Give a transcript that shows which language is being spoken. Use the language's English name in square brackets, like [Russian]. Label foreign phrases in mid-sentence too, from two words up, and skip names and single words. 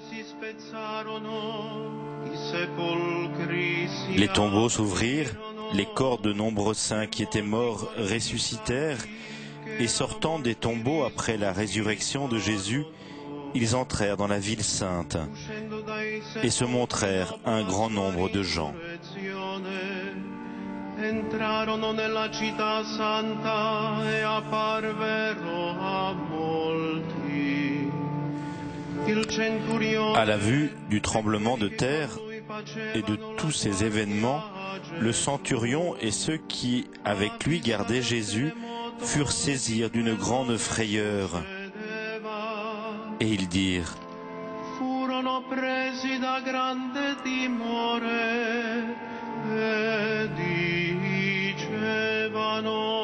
[French] Les tombeaux s'ouvrirent, les corps de nombreux saints qui étaient morts ressuscitèrent, et sortant des tombeaux après la résurrection de Jésus, ils entrèrent dans la ville sainte et se montrèrent à un grand nombre de gens. [Italian] Entrarono nella città santa e apparvero a molti. Il centurione, [French] à la vue du tremblement de terre et de tous ces événements, le centurion et ceux qui, avec lui, gardaient Jésus, furent saisis d'une grande frayeur. Et ils dirent: [Italian] furono presi da grande timore e dicevano: